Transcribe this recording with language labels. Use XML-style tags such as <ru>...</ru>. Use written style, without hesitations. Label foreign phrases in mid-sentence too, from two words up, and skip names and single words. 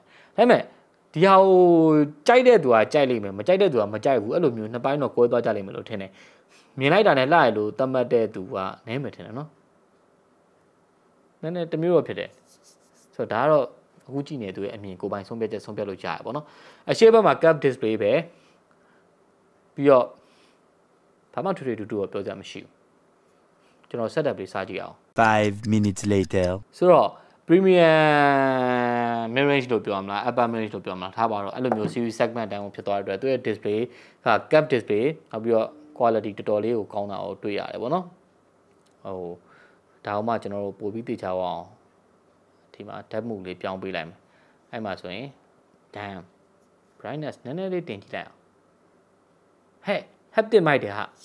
<my>ဒါပေမဲ့ဒီဟာကိုကြိုက်တဲ့သူကကြိုက်လိမ့်မယ်မကြိုက်တဲ့သူကမကြိုက်ဘူးအဲ့လိုမျိုးနှစ်ပိုင်းတော့ကွဲသွားကြလိမ့်မယ်လို့ထင်တယ်မြင်လိုက်တာနဲ့လှရလို့သတ်မှတ်တဲ့သူကနည်းမယ်ထင်တယ်နော်နည်းနည်းတမျိုးတော့ဖြစ်တယ်ဆိုတော့ဒါကတော့အခုကြည့်နေသူရဲ့အမြင်ကိုယ်ပိုင်ဆုံးဖြတ်ချက်ဆုံးဖြတ်လို့ကြားရပါတော့အရှေ့ဘက်မှာ</my> <en>cap display</en> <my>ပဲပြီးတော့ဘာမှထွေထွေတူတူတော့ပြောကြမရှိဘူးကျွန်တော် setup လေးစကြည့်အောင်</my> <en>5 minutes later</en> <my>ဆိုတော့</my> <en>premium mid-range</en> <my>လို့ပြောမှာလား</my> <en>upper mid-range</en> <my>လို့ပြောမှာလားထားပါတော့အဲ့လိုမျိုး</my> <en>series segment</en> <my>တိုင်းကိုဖြစ်သွားတဲ့အတွက်သူရဲ့ display က</my> <en>cap display</en> <my>နောက်ပြီးတော့ quality တော်တော်လေးကိုကောင်းတာကိုတွေ့ရတယ်ပေါ့နော်ဟိုဒါမှကျွန်တော်တို့ပို့ပြီးသိချအောင်ဒီမှာ</my> <en>depth mode</en> <my>လေးပြောင်းပေးလိုက်မယ်အဲ့မှာဆိုရင်</my> <en>damn brightness</en> <my>နည်းနည်းလေးတင်ကြည့်လိုက်အောင်ဟဲ့</my> <en>haptic mic</en> <my>တယ်ဟာ</my>